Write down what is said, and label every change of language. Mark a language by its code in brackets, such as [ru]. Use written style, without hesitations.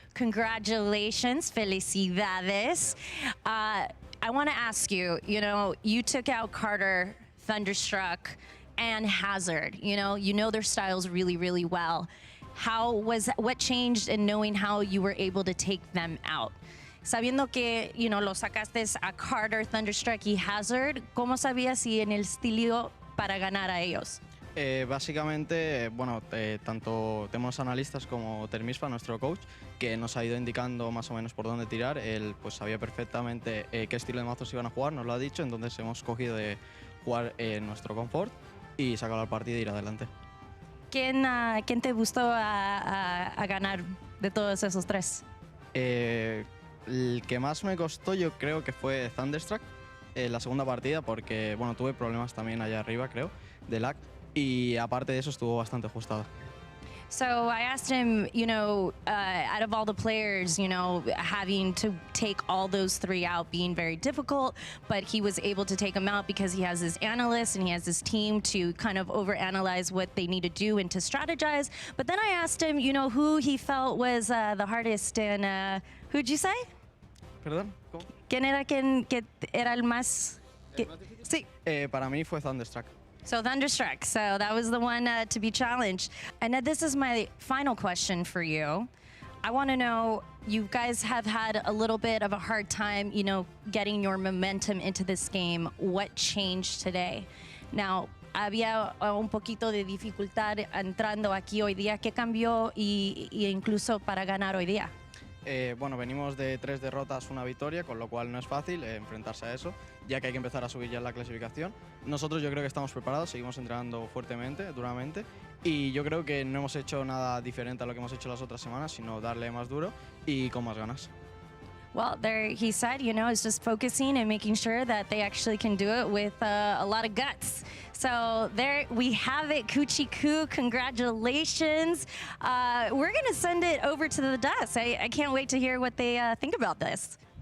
[en] Congratulations, felicidades. I want to ask you, you took out Carter, Thunderstruck, and Hazard. You know their styles really well. What changed in knowing how you were able to take them out? [es] Sabiendo que, lo sacaste a Carter, Thunderstruck y Hazard, ¿cómo sabías si en el estilo para ganar a ellos? Básicamente, bueno, tanto tenemos analistas como Termispa, nuestro coach, que nos ha ido indicando más o menos por dónde tirar. Él pues sabía perfectamente qué estilo de mazos iban a jugar, nos lo ha dicho, entonces hemos cogido de jugar en nuestro confort y sacar al partido e ir adelante. ¿Quién te gustó a ganar de todos esos 3? El que más me costó yo creo que fue Thunderstruck en la segunda partida porque, bueno, tuve problemas también allá arriba, creo, de lag. Y aparte de eso estuvo bastante ajustado. [en] So I asked him, out of all the players, having to take all those 3 out being very difficult, but he was able to take them out because he has his analysts and he has his team to kind of overanalyze what they need to do and to strategize. But then I asked him, who he felt was the hardest, and who'd you say? [es] ¿Perdón? ¿Cómo? ¿Quién era el más? Sí. Para mí fue Thunderstruck. [en] So Thunderstruck, so that was the one to be challenged. And this is my final question for you. I want to know, you guys have had a little bit of a hard time, getting your momentum into this game. What changed today? [es] Now, había un poquito de dificultad entrando aquí hoy día. ¿Qué cambió y incluso para ganar hoy día? Bueno, venimos de 3 derrotas, 1 victoria, con lo cual no es fácil enfrentarse a eso, ya que hay que empezar a subir ya en la clasificación. Nosotros yo creo que estamos preparados, seguimos entrenando fuertemente, duramente, y yo creo que no hemos hecho nada diferente a lo que hemos hecho las otras semanas, sino darle más duro y con más ganas. [en] Well, there he said, it's just focusing and making sure that they actually can do it with a lot of guts. So there we have it, Kuchi Ku. Congratulations. We're going to send it over to the dust. I can't wait to hear what they think about this.